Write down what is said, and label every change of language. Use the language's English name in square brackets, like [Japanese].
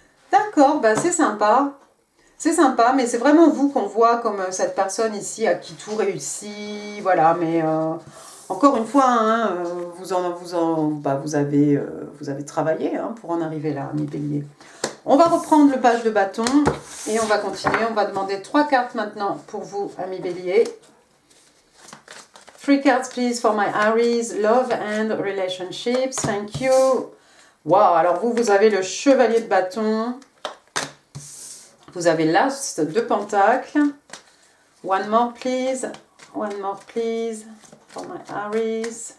[French] D'accord, bah c'est sympa. C'est sympa, mais c'est vraiment vous qu'on voit comme cette personne ici à qui tout réussit, voilà, mais encore une fois, hein, vous avez travaillé, hein, pour en arriver là, mes béliers. On va reprendre le page de bâton et on va continuer. On va demander 3 cartes maintenant pour vous, amis béliers. [English] 3 cards, please, for my Aries. Love and relationships. Thank you. [French] Wow, alors vous avez le chevalier de bâton. Vous avez l'as de pentacle. [English] One more, please. One more, please, for my Aries.